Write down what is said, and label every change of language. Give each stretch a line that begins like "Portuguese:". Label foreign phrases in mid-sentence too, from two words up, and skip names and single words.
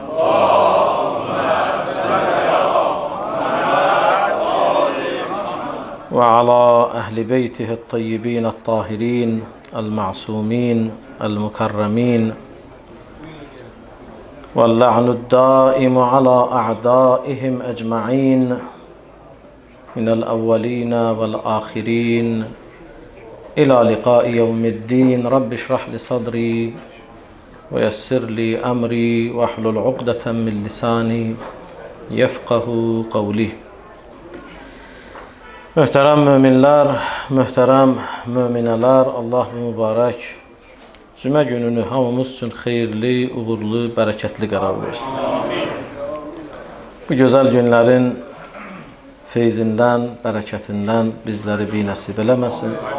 Arabic: وعلى أهل بيته الطيبين الطاهرين المعصومين المكرمين، واللعن الدائم على أعدائهم أجمعين من الأولين والآخرين إلى لقاء يوم الدين. رب اشرح لي صدري ويسر لي أمري واحلل عقدة من لساني يفقه قولي.
Azerbaijani: Möhtərəm möminlər, möhtərəm möminələr, Allah mübarək cümə gününü hamımız üçün xeyirli, uğurlu, bərəkətli qərar versin. Bu gözəl günlərin feyzindən, bərəkətindən bizləri binəsib eləməsin.